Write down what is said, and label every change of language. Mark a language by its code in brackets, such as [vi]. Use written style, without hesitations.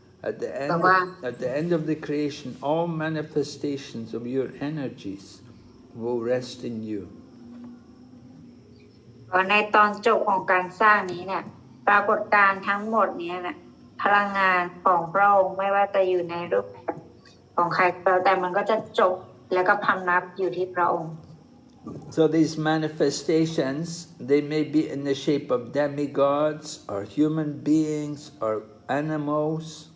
[en] At the end of the creation, all manifestations of your energies will rest in you. [th] ในตอนจบของการสร้างนี้เนี่ยปรากฏการณ์ทั้งหมดนี้นะพลังงานของพระองค์ไม่ว่าจะอยู่ในรูปแบบของใครก็แล้วแต่มันก็จะจบแล้วก็พำนักอยู่ที่พระองค์ [en] So these manifestations, they may be in the shape of demigods or human beings or animals.